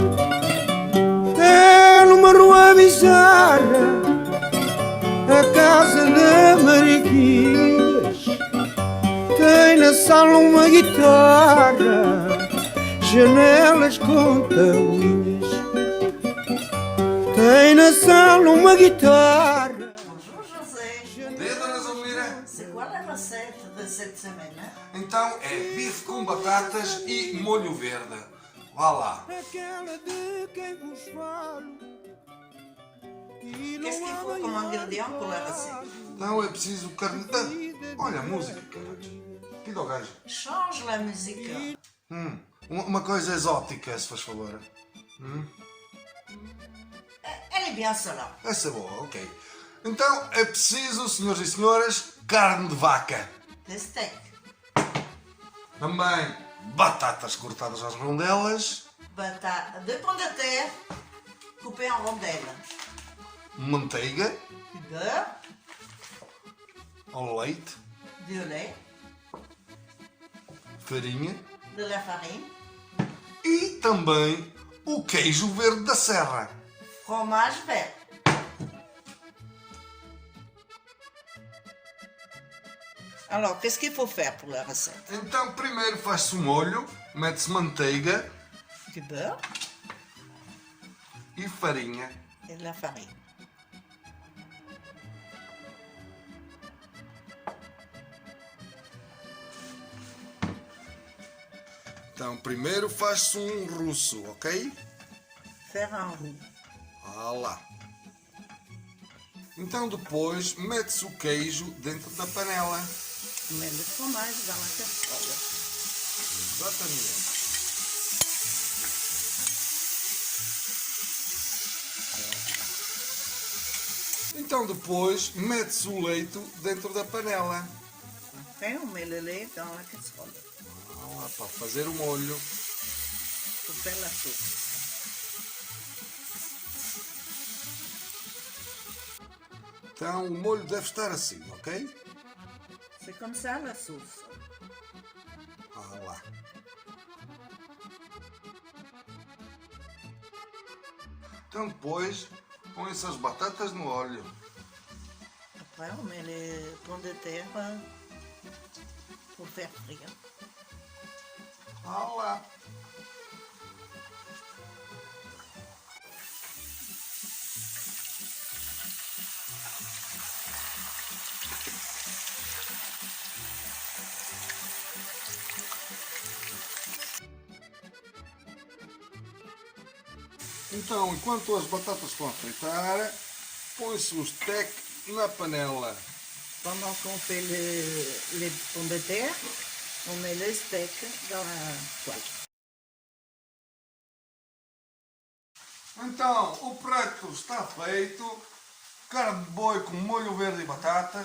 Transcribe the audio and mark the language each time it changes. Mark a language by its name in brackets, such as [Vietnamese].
[Portuguese] É numa rua bizarra, a casa de Mariquinhas. Tem na sala uma guitarra, janelas com tabuinhas. Tem na sala uma guitarra. [French] Bonjour José. C'est quoi la recette de cette semaine? [Portuguese] Então é bife com batatas e molho verde. Vá lá. [French] Qu'est-ce qu'il faut comme ingrédient pour la recette? [Portuguese] Então é preciso carne de... Olha a música, caralho. Pida ao gajo. [French] Change la musique. [Portuguese] Uma coisa exótica, se faz favor. [French] Elle est bien cela. [Portuguese] Essa é boa, ok. Então é preciso, senhores e senhoras, carne de vaca. [French] De steak. [Portuguese] Também batatas cortadas às rondelas. [French] De pommes de terre coupées en rondelles. [Portuguese] Manteiga. [French] Du beurre. [Portuguese] Ao leite. [French] Du lait. [Portuguese] Farinha. [French] De la farine. [Portuguese] E também o queijo verde da serra. [French] Fromage vert. Alors, qu'est-ce qu'il faut faire pour la recette? [Portuguese] Então primeiro faz-se o molho, mete-se manteiga. [French] Du beurre. [Portuguese] E farinha. [French] Et de la farine. [Portuguese] Então primeiro faz-se um russo, ok? [French] Faire un roux. [Portuguese] Ah lá. Então depois mete-se o queijo dentro da panela. [French] Mets le fromage dans la casserole. [Portuguese] Exatamente. Então depois mete-se o leite dentro da panela. [French] Après, on met le lait dans la casserole. [Portuguese] Ah, para fazer o molho. [French] Pour faire la sauce. [Portuguese] Então o molho deve estar assim, ok? [French] C'est comme ça la sauce. [Portuguese] Ah lá. Então depois põe-se as batatas no óleo. [French] après, on met les pommes de terre pour faire frire. Voilà. [Portuguese] Então, enquanto as batatas estão a fritar, põe-se o steak na panela. [French] Pendant qu'on fait les pommes de terre, on met le steak dans la poêle. [Portuguese] Então, o prato está feito, carne de boi com molho verde e batatas.